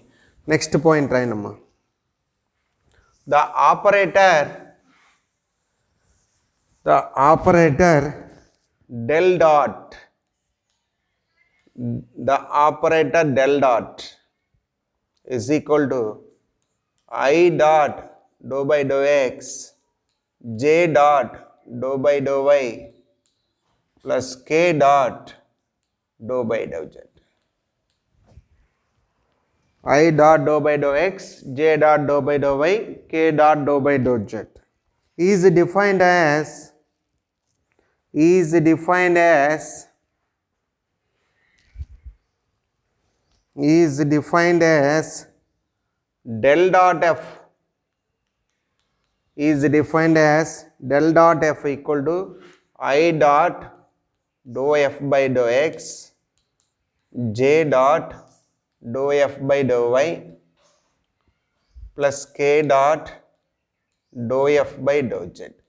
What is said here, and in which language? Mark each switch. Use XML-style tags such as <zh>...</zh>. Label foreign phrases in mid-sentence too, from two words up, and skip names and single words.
<en>Next point, Rainamma. The operator del dot is equal to I dot dou by dou x, j dot dou by dou y plus k dot dou by dou z. I dot dou by dou x, j dot dou by dou y, k dot dou by dou z is defined as del dot f equal to I dot dou f by dou x, j dot dou f by dou y plus k dot dou f by dou z.</en>